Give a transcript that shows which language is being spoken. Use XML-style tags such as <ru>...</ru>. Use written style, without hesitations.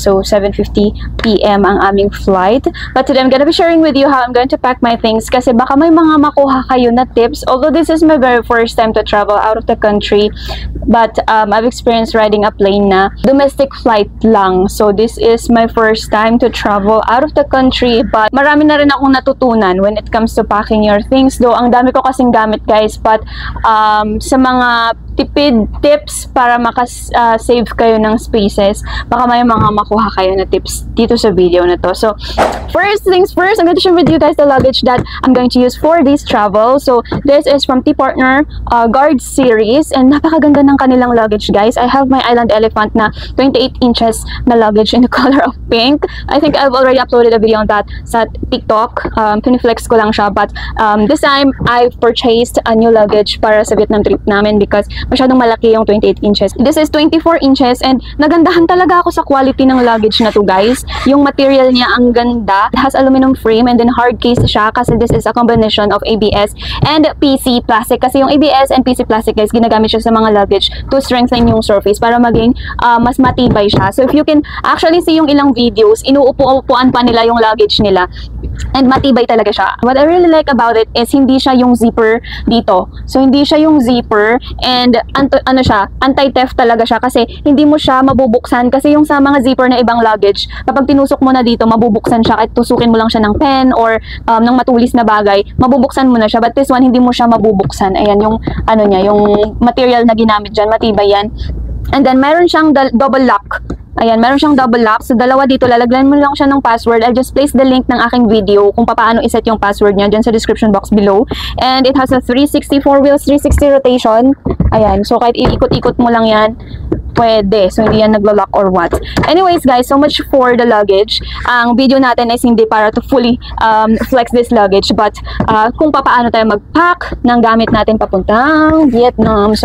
<en>So 7:50 PM</en> <tl>ang aming flight.</tl> <en>But today I'm gonna be sharing with you how I'm going to pack my things</en> <tl>kasi baka may mga makuha kayo na tips.</tl> <en>Although this is my very first time to travel out of the country, but I've experienced riding a plane na domestic flight lang. So this is my first time to travel out of the country, but</en> <tl>marami na rin akong natutunan</tl> <en>when it comes to packing your things.</en> <tl>Though ang dami ko kasing gamit guys, but sa mga tipid tips para save kayo ng spaces, baka may mga makuha kayo na tips dito sa video na to.</tl> <en>So first things first, I'm going to share with you guys the luggage that I'm going to use for this travel. So this is from T-Partner Guard series, and</en> <tl>napakaganda ng kanilang luggage guys.</tl> <en>I have my Island Elephant na 28 inches na luggage in the color of pink. I think I've already uploaded a video on that sa TikTok.</en> <tl>Piniflex ko lang siya,</tl> <en>but this time I've purchased a new luggage para sa Vietnam trip namin because</en> <tl>masyadong malaki yung</tl> <en>28 inches. This is 24 inches,</en> <tl>and nagandahan talaga ako sa quality ng luggage na to guys. Yung material niya ang ganda.</tl> <en>It has aluminum frame and then hard case</en> <tl>siya kasi</tl> <en>this is a combination of ABS and PC plastic.</en> <tl>Kasi yung ABS and PC plastic guys, ginagamit siya sa mga luggage</tl> <en>to strengthen</en> <tl>yung surface para maging mas matibay siya.</tl> <en>So if you can actually see</en> <tl>yung ilang videos, inuupo-upuan pa nila yung luggage nila. And matibay talaga siya.</tl> <en>What I really like about it is</en> <tl>hindi siya yung zipper dito. So hindi siya yung zipper, and anti-theft talaga siya kasi hindi mo siya mabubuksan kasi yung sa mga zipper na ibang luggage, kapag tinusok mo na dito, mabubuksan siya kahit tusukin mo lang siya ng pen or ng matulis na bagay, mabubuksan mo na siya.</tl> <en>But this one,</en> <tl>hindi mo siya mabubuksan. Ayan yung yung material na ginamit dyan, matibay yan. And then meron siyang double lock. Ayan, meron siyang double lock. So, dalawa dito. Lalagyan mo lang siya ng password.</tl> <en>I'll just place the link</en> <tl>ng aking video kung paano iset yung password niya dyan</tl> <en>sa description box below. And it has a 360 4 wheels, 360 rotation. Ayan.</en> <tl>So, kahit iikot-ikot mo lang yan, pwede. So, hindi yan naglo-lock or what.</tl> <en>Anyways, guys, so much for the luggage.</en> <tl>Ang video natin is hindi para</tl> <en>to fully flex this luggage,</en> <tl>but kung paano tayo mag-pack ng gamit natin papuntang Vietnam.</tl>